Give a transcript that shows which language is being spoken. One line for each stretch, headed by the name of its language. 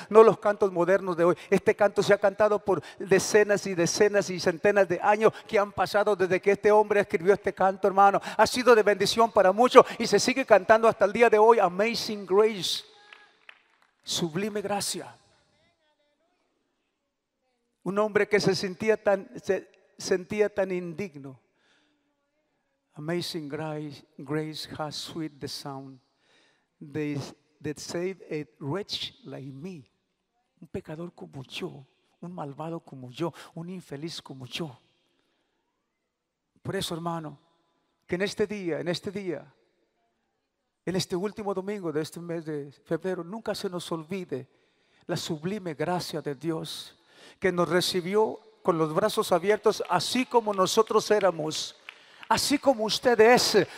Spanish: No los cantos modernos de hoy. Este canto se ha cantado por decenas y decenas y centenas de años que han pasado desde que este hombre escribió este canto, hermano. Ha sido de bendición para muchos y se sigue cantando hasta el día de hoy.
English: Amazing grace.
Spanish: Sublime gracia. Un hombre que se sentía tan indigno.
English: Amazing grace has sweet the sound that saved a wretch like me.
Spanish: Un pecador como yo, un malvado como yo, un infeliz como yo. Por eso, hermano, que en este día, en este último domingo de este mes de febrero, nunca se nos olvide la sublime gracia de Dios, que nos recibió con los brazos abiertos, así como nosotros éramos, así como usted es.